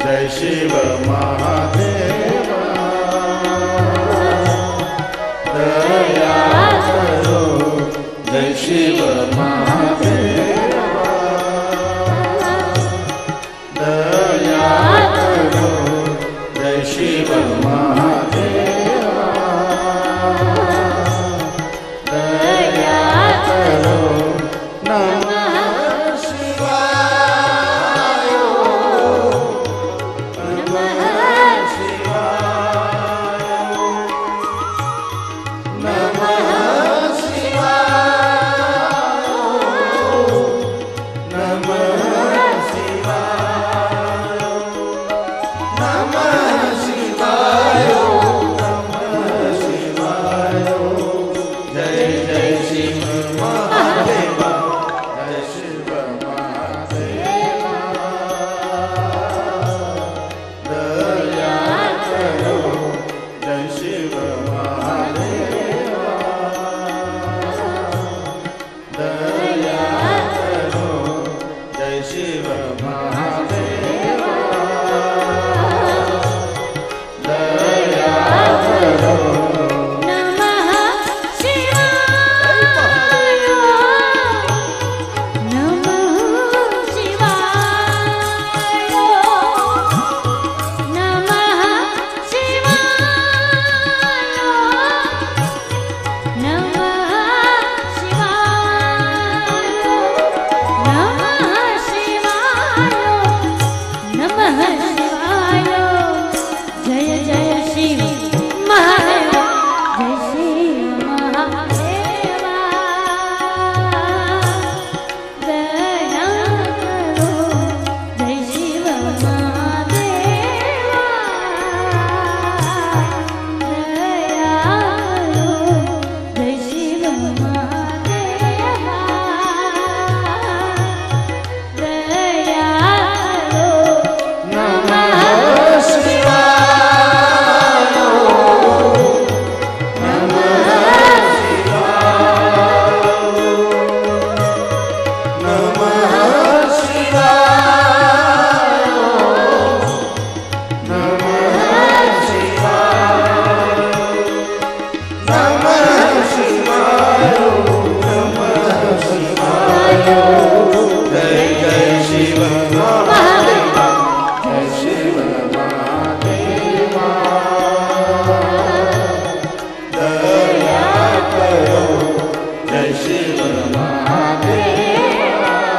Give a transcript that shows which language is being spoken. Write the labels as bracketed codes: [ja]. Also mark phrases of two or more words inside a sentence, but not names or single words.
[hi] शिव महादेवा दया करो जय शिव महादेवा दया करो जय शिव महादेवा दया करो नमः [sa] शिवाय नमः शिवाय नमः शिवाय नमः शिवाय नमः शिवाय नमः शिवाय [hi] जय जय शिव महादेवा जय शिव महादेवा दया करो जय शिव महादेवा दया करो जय शिव महादेवा दया करो [sa] नमः शिवाय नमः शिवाय नमः शिवाय नमः शिवाय नमः शिवाय [hi] जय जय शिव महादेवा जय शिव महादेवा दया करो जय शिव महादेवा दया करो जय शिव महादेवा दया करो [sa] नमः शिवाय नमः शिवाय नमः शिवाय नमः शिवाय नमः शिवाय नमः शिवाय [hi] जय जय शिव महादेवा जय शिव महादेवा दया करो जय शिव महादेवा